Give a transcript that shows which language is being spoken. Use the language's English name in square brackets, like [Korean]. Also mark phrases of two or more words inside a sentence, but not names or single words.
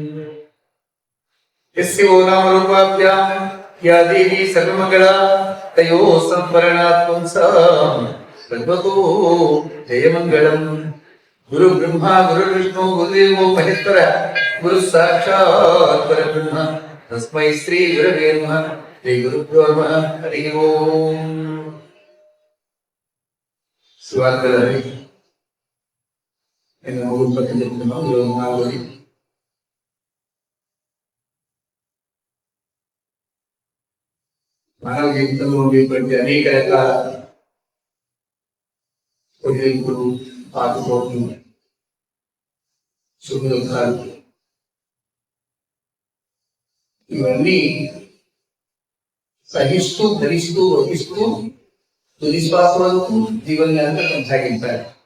[Sanskrit] यस्यो नामरूपाभ्यां या देवी सर्वमङ्गला तयोः संवरणात् पुंसां सर्वतो जयमङ्गलम्। गुरु ब्रह्मा गुरुर्विष्णु गुरुदेवो महेश्वरः गुरु साक्षात् परब्रह्म तस्मै श्री गुरवे नमः। श्री गुरुभ्यो नमः। हरि ओम। स्वागतम्। [Telugu] మానవ జీవితంలో ఉండేటువంటి అనేక రకాల ఒడిదుడుకులు, ఆటుపోట్లు, సుఖ దుఃఖాలు ఇవన్నీ సహిస్తూ ధరిస్తూ వహిస్తూ తుది శ్వాస వరకు జీవనాన్ని అంతా కొనసాగించాలి.